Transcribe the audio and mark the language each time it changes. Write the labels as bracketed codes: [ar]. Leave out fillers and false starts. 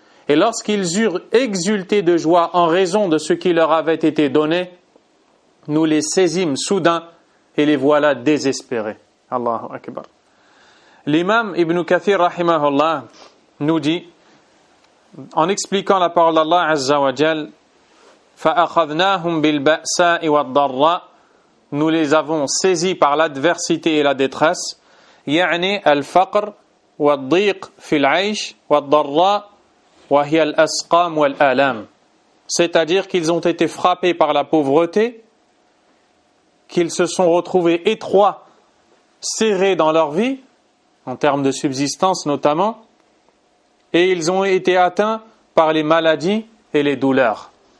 [fr] Et lorsqu'ils eurent exulté de joie en raison de ce qui leur avait été donné, nous les saisîmes soudain et les voilà désespérés. Allahu Akbar. L'imam Ibn Kathir rahimahullah nous dit, en expliquant la parole d'Allah Azza wa Jal, [ar] فَأَخَذْنَاهُمْ بِالْبَأْسَاءِ وَالضَّرَّاءِ [fr] Nous les avons saisis par l'adversité et la détresse. [ar] يعني الفقر والضيق في العيش والضراء وهي الأسقام والآلام. [fr] C'est-à-dire qu'ils ont été frappés par la pauvreté, qu'ils se sont retrouvés étroits, serrés dans leur vie, en termes de subsistance notamment, et ils ont été atteints par les maladies et les douleurs.